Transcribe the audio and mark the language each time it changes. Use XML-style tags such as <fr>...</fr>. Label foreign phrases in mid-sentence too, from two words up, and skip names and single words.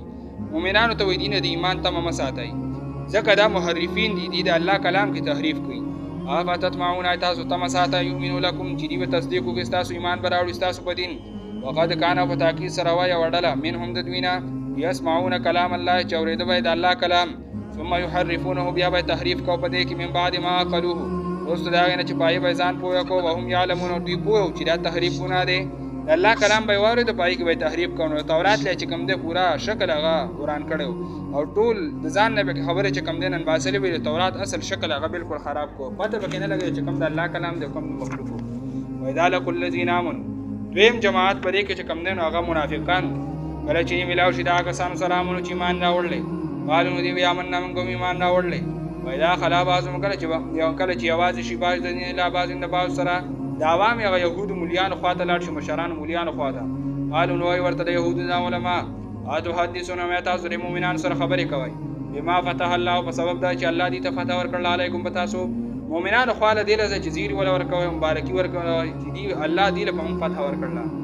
<ps>مؤمنانو ته وایي دین د ایمان تمه مه ساتئ ځکه دا محرفین دي د الله کلام کې تحریف کوي. افتطمعون تاسو تمه ساتئ</ps> <ar>یؤمنوا لکم</ar> <ps>چې دوی به تصدیق وکړي ستاسو ایمان به راوړي ستاسو په دین.</ps> <ar>وقد کان</ar> <ps>په تاکید سره وایه یوه ډله منهم د دوی نه</ps> <ar>یسمعون کلام الله</ar> <ps>چې اورېده به د الله کلام</ps> <ar>ثم یحرفونه</ar> <ps>بیا به تحریف کو په دې کې</ps> <ar>من بعد ما عقلوه</ar> <ps>وروسته د هغې نه چې په هغې به ځان پوه کو</ps> <ar>وهم یعلمون</ar> <ps>او دوی پوه چې دا تحریف ګناه دی د الله کلام به یې واورېد په هغې کې به یې تحریف کو. نو تورات لی چې کوم دی پوره شکل هغه وران کړی او ټول د ځان نه به خبرې چې کوم دی نن باسلې وي د تورات اصل شکل هغه بالکل خراب کو پته به کې نه لګوي چې کوم د الله کلام دی کوم د مخلوق و.</ps> <ar>واذا لقوا الذین آمنوا</ar> <ps>دویم جماعت په دې کې چې کوم دی نو هغه منافقان کله چې ملاو شي د هغه کسانو سره امنو چې ایمان راوړلی قالو نو دوی وایي آمنا موږ هم ایمان راوړلی.</ps> <ar>واذا خلا بعضهم</ar> <ps>کله چې یوازې شي بعض د دین الا بعض د بعض سره د عوام هغه یهودو مولیانو خواته لاړ شي مشرانو مولیانو خواته قالو نو وایي ورته د یهودو دا علما اتحدثون ما تاسو د مؤمنانو سره خبرې کوئ</ps> <ar>بما فتح الله</ar> <ps>په سبب دا چې الله دې ته فتح ورکړله علیکم په تاسو مؤمنانو خواله دې له چې زیری ولا ورکوئ مبارکي ورکوئ چې دې الله دې له په موږ فتح ورکړله.</ps>